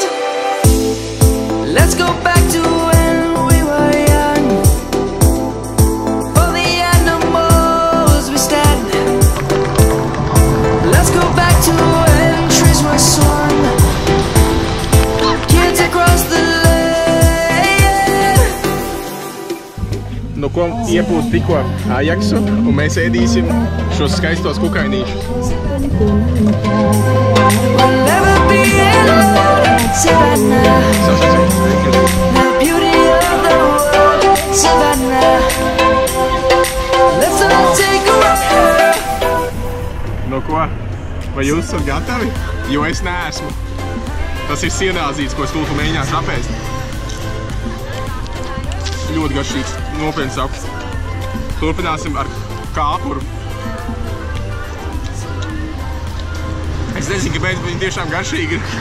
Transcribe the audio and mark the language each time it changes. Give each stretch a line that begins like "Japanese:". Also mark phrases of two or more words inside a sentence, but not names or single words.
English: Let's go back to when we were young. For the animals we stand. Let's go back to when trees were swung. Kids across the land.
Latvian: Nu, ko iepūst tikko Ajaksu, un mēs ēdīsim šos skaistos kukainīšus.
English: We'll never be alone. Savannah, the beauty of the world. Savannah, let's all take a walk.
Latvian: Nu, ko? Vai jūs esat gatavi? Jo es neesmu. Tas ir sienāzīts, ko es tūlīt mēģināšu apēst. Ļoti garšīgs, nopietni saku. Turpināsim ar kāpuru. Es nezinu, kāpēc viņi tiešām garšīgi ir.